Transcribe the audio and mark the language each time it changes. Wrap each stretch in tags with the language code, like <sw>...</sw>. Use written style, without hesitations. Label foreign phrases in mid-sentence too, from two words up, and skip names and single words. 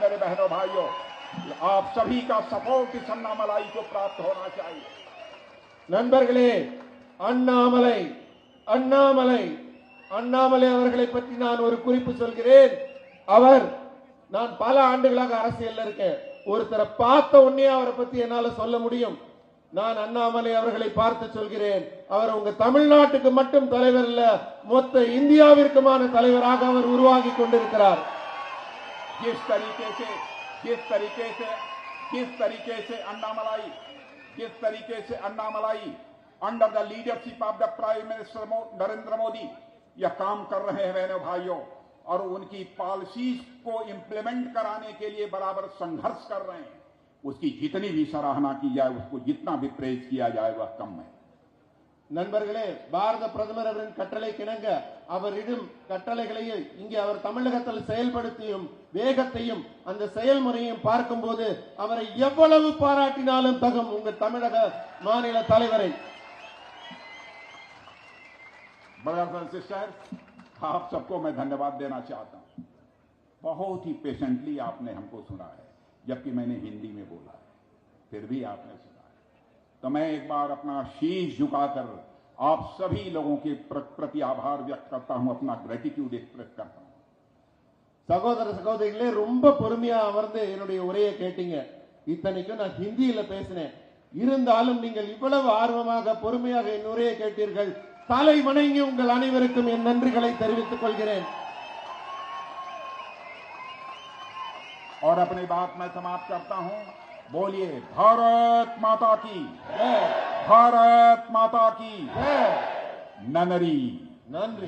<hi>मेरे बहनों भाइयों, आप सभी का सपोर्ट इस अन्नामलाई को प्राप्त होना चाहिए।</hi> <ta>நண்பர்களே, அண்ணாமலை அண்ணாமலை அண்ணாமலை அவர்களை பற்றி நான் ஒரு குறிப்பு சொல்கிறேன். நான் பல ஆண்டுகளாக அரசியல்ல இருக்கேன். ஒருத்தரை பார்த்த உடனே அவரை பத்தி என்னால சொல்ல முடியும். நான் அண்ணாமலை அவர்களை பார்த்து சொல்கிறேன், அவர் உங்க தமிழ்நாட்டுக்கு மட்டும் தலைவர் இல்ல, மொத்த இந்தியாவிற்குமான தலைவராக அவர் உருவாகி கொண்டிருக்கிறார்.</ta> <hi>जिस तरीके से अन्नामलाई</hi> <en>under the leadership of the prime minister</en> <hi>नरेंद्र मोदी यह काम कर रहे हैं बहनों भाइयों, और उनकी पॉलिसीज को इंप्लीमेंट कराने के लिए बराबर संघर्ष कर रहे हैं, उसकी जितनी भी सराहना की जाए, उसको जितना भी प्रेज किया जाए वह कम है।</hi> <ta>நண்பர்களே, பாரத பிரதமர் அவரின் கட்டளை கிணங்க அவரிடம் கட்டளைகளை இங்கே அவர் தமிழகத்தில் செயல்படுத்தியும் வேகத்தையும் அந்த செயல்முறையும் பார்க்கும்போது அவரை எவ்வளவு பாராட்டினாலும் தகும் உங்க தமிழக மாநில தலைவரை।</ta> <en>brothers and sisters,</en> <hi>आप सबको मैं धन्यवाद देना चाहता हूं। बहुत ही पेशेंटली आपने हमको सुना है, जबकि मैंने हिंदी में बोला है, फिर भी आपने सुना है। तो मैं एक बार अपना शीश झुकाकर आप सभी लोगों के प्रति आभार व्यक्त करता हूं, अपना</hi> <en>gratitude express</en> <hi>करता हूं।</hi> <ta>சகோதர சகோதரிகளே, ரொம்ப பொறுமையா அமர்ந்து என்னுடைய உரையை கேட்டீங்க. இத்தனைக்கும் நான் ஹிந்தியில பேசினேன். இருந்தாலும் நீங்கள் இவ்வளவு ஆர்வமாக பொறுமையாக என் உரையை கேட்டீர்கள். தலை வணங்கி உங்கள் அனைவருக்கும் என் நன்றிகளை தெரிவித்துக் கொள்கிறேன்।</ta> <hi>और अपनी बात मैं समाप्त करता हूं। बोलिए भारत माता की जय, भारत माता की जय।</hi> <ta>नंदरी நன்றி</ta>